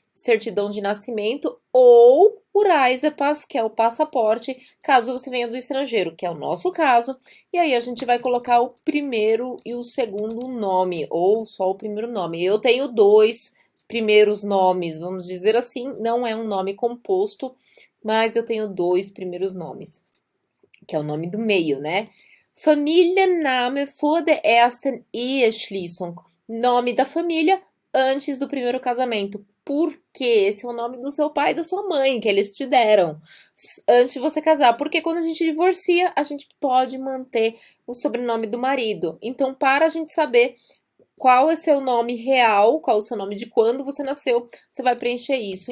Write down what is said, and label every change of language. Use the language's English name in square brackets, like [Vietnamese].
[Portuguese] certidão de nascimento, ou o Reisepass, que é o passaporte, caso você venha do estrangeiro, que é o nosso caso. E aí a gente vai colocar o primeiro e o segundo nome, ou só o primeiro nome. Eu tenho dois primeiros nomes, vamos dizer assim, não é um nome composto, mas eu tenho dois primeiros nomes, que é o nome do meio, né? [German] Familienname vor der ersten Eheschließung. [Portuguese] Nome da família antes do primeiro casamento. Porque esse é o nome do seu pai e da sua mãe, que eles te deram antes de você casar. Porque quando a gente divorcia, a gente pode manter o sobrenome do marido. Então, para a gente saber qual é seu nome real, qual é o seu nome de quando você nasceu, você vai preencher isso.